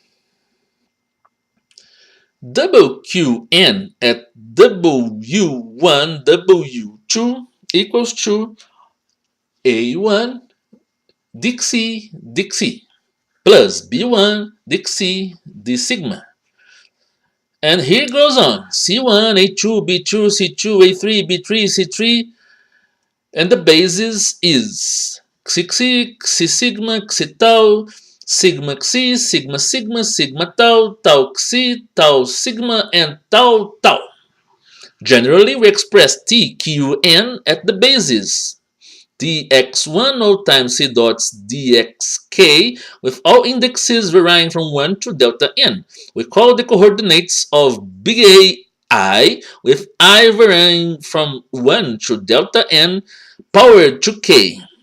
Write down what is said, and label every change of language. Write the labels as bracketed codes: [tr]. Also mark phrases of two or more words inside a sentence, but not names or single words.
[en] WQN at W1 W2 equals to A1 dxc dxc plus B1 dxc d sigma. And here goes on. C1, A2, B2, C2, A3, B3, C3. And the basis is xi, xi sigma, xi tau, sigma xi, sigma sigma, sigma tau, tau xi, tau sigma, and tau tau. Generally, we express t qn at the basis. dx1 all times c dots dxk with all indexes varying from 1 to delta n. We call the coordinates of big A I with I varying from 1 to delta n power to k.